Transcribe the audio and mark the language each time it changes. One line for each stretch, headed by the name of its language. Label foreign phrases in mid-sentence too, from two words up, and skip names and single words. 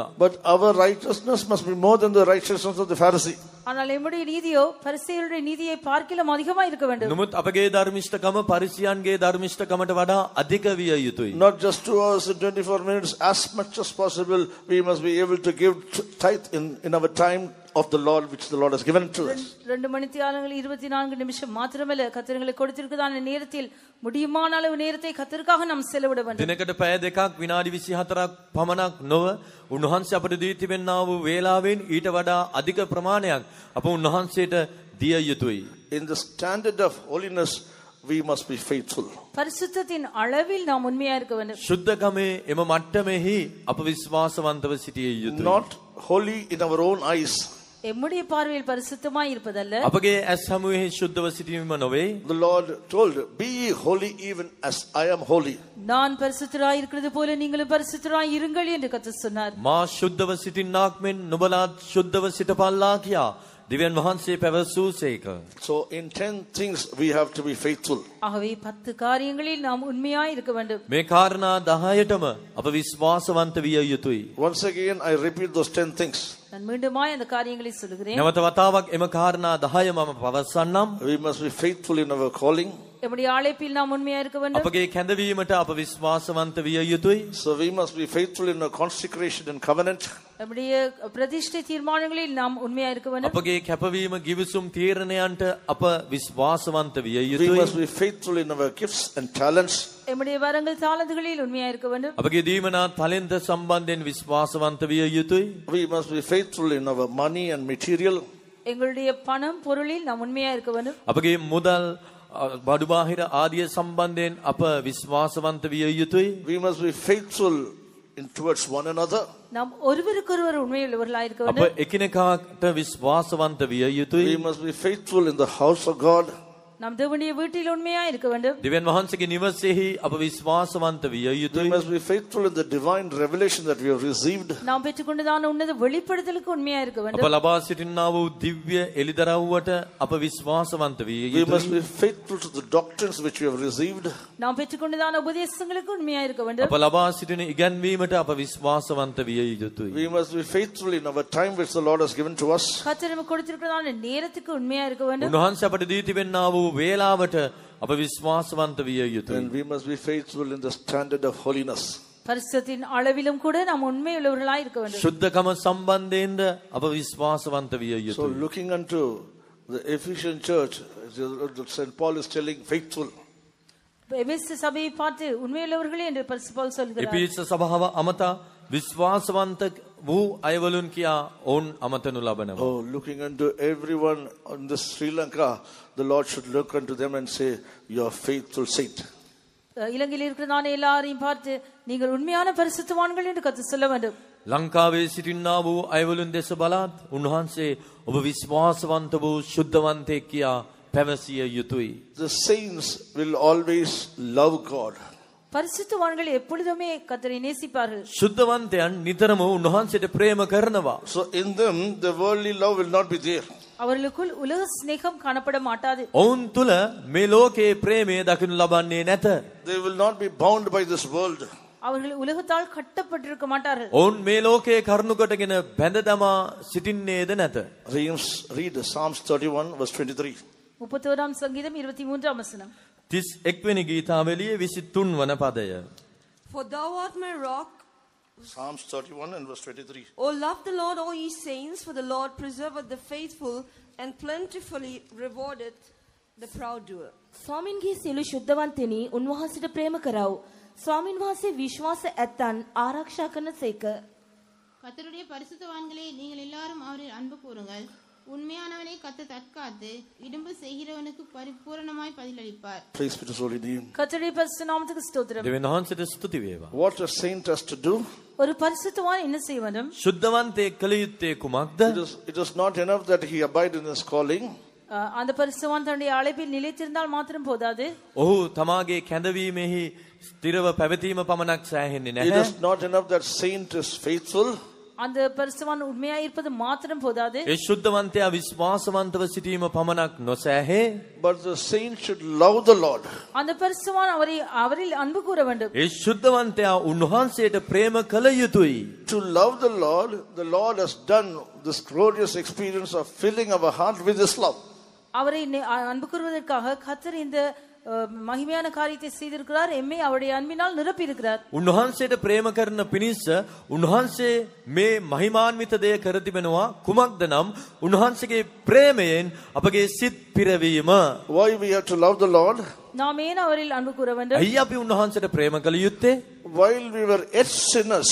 English: But our righteousness must be more than the righteousness of the Pharisee.
Tamil: ஆனால் எம்முடைய நீதியோ பரிசேயருடைய நீதியை பார்க்கிலும் அதிகமா இருக்க வேண்டும்.
Sinhala: නමුත් අපගේ ධර්මිෂ්ඨකම පරිසයන්ගේ ධර්මිෂ්ඨකමට වඩා අධික විය යුතුයි.
English: Not just 2 hours and 24 minutes, as much as possible, we must be able to give tithe in our time of the Lord, which the Lord has given to us.
Tamil: 2 மணித்தியாலங்கள் 24 நிமிஷம் மாத்திரமல்ல கர்த்தருக்கு கொடுத்திருக்கதான நேரத்தில் முடியுமான அளவு நேரத்தை கர்த்தருக்காக நாம் செலவிட வேண்டும்.
Sinhala: දිනකට පැය දෙකක් විනාඩි 24ක් පමණක් නොව උන්වහන්සේ අපට දී තිබෙනා වූ වේලාවෙන් ඊට වඩා අධික ප්‍රමාණයක් අප උන්වහන්සේට දිය යුතුයි.
English: In the standard of holiness, we must be faithful.
Tamil: பரிசுத்தத்தின் அளவில் நாம் உண்மையா இருக்க வேண்டும்.
Sinhala: ශුද්ධකමේ එම මට්ටමෙහි අප විශ්වාසවන්තව සිටිය යුතුයි.
English: Not holy in our own eyes.
Tamil: எம்முடைய பார்வையில் பரிசுத்தமாய் இருப்பதல்ல.
Sinhala: අපගේ ඇස් හමුවේ ශුද්ධව සිටීම නොවේ.
English: The Lord told, "Be ye holy even as I am holy."
Tamil: நான் பரிசுத்தராய் இருக்கிறது போல நீங்களும் பரிசுத்தராய் இருங்கள் என்று கர்த்தர் சொன்னார்.
Sinhala: මා ශුද්ධව සිටින්නාක් මෙන් නුඹලාත් ශුද්ධව සිටපල්ලා කියා දිව්‍යන් වහන්සේ පැවසූසේක.
English: So in 10 things we have to be faithful.
Tamil: ஆகவே 10 காரியங்களில் நாம் உண்மையாய் இருக்க வேண்டும்.
Sinhala: මේ කාරණා 10ටම අප විශ්වාසවන්ත විය යුතුයි.
English: Once again I repeat those 10 things.
Tamil: நான் மீண்டுமாய் அந்த காரியங்களை சொல்கிறேன்.
Sinhala: නැවත වතාවක් එම කාරණා 10 මම පවසන්නම්.
English: We must be faithful in our calling.
Tamil: நம்முடைய அழைப்பில் நாம் உண்மையா இருக்க வேண்டும்.
Sinhala: අපගේ කැඳවීමට අප විශ්වාසවන්ත විය යුතුයි.
English: So we must be faithful in our consecration and covenant.
Tamil: நம்முடைய பிரதிஷ்டை தீர்மானங்களில் நாம் உண்மையா இருக்க வேண்டும்.
Sinhala: අපගේ කැපවීම ගිවිසුම් තීරණයන්ට අප විශ්වාසවන්ත විය
English: We
Sinhala: යුතුයි.
English: must be faithful in our gifts and talents.
Tamil: நம்முடைய வரங்கள் தாளந்துகளில் உண்மையா இருக்க வேண்டும்.
Sinhala: අපගේ දීමනා තලෙන්ත සම්බන්ධයෙන් විශ්වාසවන්ත විය යුතුයි.
English: We must be faithful in our money and material.
Tamil: எங்களுடைய பணம் பொருளில் நாம் உண்மையா இருக்க வேண்டும்.
Sinhala: අපගේ මුදල් බඩු බාහිර ආදිය සම්බන්ධයෙන් අප විශ්වාසවන්ත විය යුතුයි.
English: We must be faithful in towards one another.
Tamil: நாம் ஒருவருக்கொருவர் உண்மையுள்ளவர்களாய் இருக்க
Sinhala: අප
Tamil: வேண்டும்.
Sinhala: එකිනෙකාට විශ්වාසවන්ත විය යුතුයි.
English: We must be faithful in the house of God.
Tamil: நாம் தேவனுடைய வீட்டில் உண்மையா இருக்க வேண்டும்.
Sinhala: දිව්‍යන් වහන්සේගේ නිවසේහි අප විශ්වාසවන්ත විය
English: We
Sinhala: යුතුයි.
English: must be faithful in the divine revelation that we have received.
Tamil: நாம் பெற்றுக்கொண்டதான உன்னத வெளிப்படுத்தலுக்கு உண்மையா இருக்க
Sinhala: අප
Tamil: வேண்டும்.
Sinhala: ලබා සිටිනා වූ දිව්‍ය එළිදරව්වට අප විශ්වාසවන්ත විය
English: We must
Sinhala: යුතුයි.
English: be faithful to the doctrines which we have received.
Tamil: நாம் பெற்றுக்கொண்டதான உபதேசங்களுக்கு உண்மையா இருக்க வேண்டும்.
Sinhala: අප ලබා සිටින ඉගැන්වීමට අප විශ්වාසවන්ත විය යුතුයි.
English: We must be faithful in our time which the Lord has given to us.
Tamil: கர்த்தர் நமக்கு கொடுத்திருக்கிறதான நேரத்துக்கு உண்மையா இருக்க வேண்டும்.
Sinhala: උන්වහන්සේ අපට දී තිබෙනා වූ වේලාවට අප විශ්වාසවන්ත විය යුතුයි.
English: And we must be faithful in the standard of holiness.
Tamil: பரிசுத்தத்தின் அளவிலும் கூட நாம் உண்மையுள்ளவர்களாய் இருக்க வேண்டும்.
Sinhala: ශුද්ධකම සම්බන්ධයෙන්ද අප විශ්වාසවන්ත විය
English: So
Sinhala: යුතුයි.
English: looking unto the Ephesian church, St. Paul is telling faithful.
Tamil: எபேசு சபையை பார்த்து உண்மையுள்ளவர்களே என்று பரிசுத்த பவுல் சொல்கிறார்.
Sinhala: එපිරිස සභාව අමතා විශ්වාසවන්ත වූ අයවලුන් කියා ඔවුන් අමතනු ලබනවා.
English: Oh, looking unto everyone in this Sri Lanka, the Lord should look unto them and say, "You are faithful saint."
Tamil: இலங்கையில் இருக்கிறதான எல்லாரையும் பார்த்து நீங்கள் உண்மையான பரிசுத்தவான்கள் என்று கர்த்தர் சொல்ல வேண்டும்.
Sinhala: ලංකාවේ සිටින්නා වූ අයවලුන් දෙස බලත් උන්වහන්සේ ඔබ විශ්වාසවන්ත වූ ශුද්ධවන්තයෙක් කියා පැවසිය යුතුයි.
English: The saints will always love God.
Tamil: பரிசுத்தவான்கள் எப்பொழுதுமே கர்த்தரை நேசிப்பார்கள்.
Sinhala: ශුද්ධවන්තයන් නිතරම උන්වහන්සේට ප්‍රේම කරනවා.
English: So in them, the worldly love will not be there.
Tamil: அவர்களுக்குள் உலக சிநேகம் காணப்பட மாட்டாது.
Sinhala: ඔවුන් තුල මේ ලෝකයේ ප්‍රේමය දකිනු ලබන්නේ නැත.
English: They will not be bound by this world.
Tamil: அவர்கள் உலகத்தால் கட்டப்பட்டிருக்க மாட்டார்கள்.
Sinhala: ඔවුන් මේ ලෝකයේ කරුණු කොටගෙන බැඳ දමා සිටින්නේද නැත.
English: Read Psalms 31 verse 23.
Tamil: 31 சங்கீதம் 23 வசனம்.
Sinhala: 31 වෙනි ගීතාවලියේ 23 වන පදය.
English: For thou art my rock. Psalms 31 and verse 23. O love the Lord, O ye saints, for the Lord preserveth the faithful and plentifully rewardeth the proud doer.
Sinhala: ස්වාමින්ගේ සියලු ශුද්ධවන්තෙනි උන්වහන්සේට ප්‍රේම කරව. ස්වාමින් වහන්සේ විශ්වාස ඇත්තන් ආරක්ෂා කරන සේක.
Tamil: கர்த்தருடைய பரிசுத்தவான்களே, நீங்கள் எல்லாரும் அவரில் அன்பு கூறுங்கள். உண்மையானவனை கர்த்தர் தற்காத்து இடும்பு செய்கிறவனுக்கு பரிபூரணமாய் பதிலளிப்பார்.
English: Praise be to his holy name.
Tamil: கர்த்தருடைய பரிசுத்த நாமத்துக்கு ஸ்தோத்திரம்.
Sinhala: දෙවියන් වහන්සේට ස්තුති වේවා.
English: What a saint has to do.
Tamil: ஒரு பரிசுத்தவான் என்ன செய்ய வேண்டும்?
Sinhala: ශුද්ධවන්තයෙක් කළ යුත්තේ කුමක්ද?
English: It is not enough that he abide in his calling.
Tamil: அந்த பரிசுத்தவான் தன்னுடைய அழைப்பில் நிலைத்திருந்தால் மாத்திரம் போதாது.
Sinhala: ඔහු තමාගේ කැඳවීමෙහි ස්ථිරව පැවතීම පමණක් සෑහෙන්නේ
English: It
Sinhala: නැහැ.
English: is not enough that saint is faithful.
Tamil: அந்த பரிசுத்தவான் உண்மையாய் இருப்பது மாத்திரம் போதாது.
Sinhala: ඒ ශුද්ධවන්තයා විශ්වාසවන්තව සිටීම පමණක් නොසෑහේ.
English: But the saint should love the Lord.
Tamil: அந்த பரிசுத்தவான் அவரில் அன்பு கூற வேண்டும்.
Sinhala: ඒ ශුද්ධවන්තයා උන්වහන්සේට ප්‍රේම කළ යුතුයි.
English: To love the Lord has done this glorious experience of filling our heart with His love.
Tamil: அவரை அன்பு கூறுவதற்காக கர்த்தர் இந்த மகிமையான காரியத்தை செய்திருக்கிறார். எம்மை அவருடைய அன்பினால் நிரப்பி இருக்கிறார்.
Sinhala: උන්වහන්සේට ප්‍රේම කරන පිණිස උන්වහන්සේ මේ මහිමාන්විත දෙය කර තිබෙනවා. කුමක්ද නම් උන්වහන්සේගේ ප්‍රේමයෙන් අපගේ සිත් පිරවීම.
English: Why we have to love the Lord?
Tamil: நாம் ஏன் அவரில் அன்பு கூற வேண்டும்?
Sinhala: ඇයි අපි උන්වහන්සේට ප්‍රේම කළ යුත්තේ?
English: While we were yet sinners,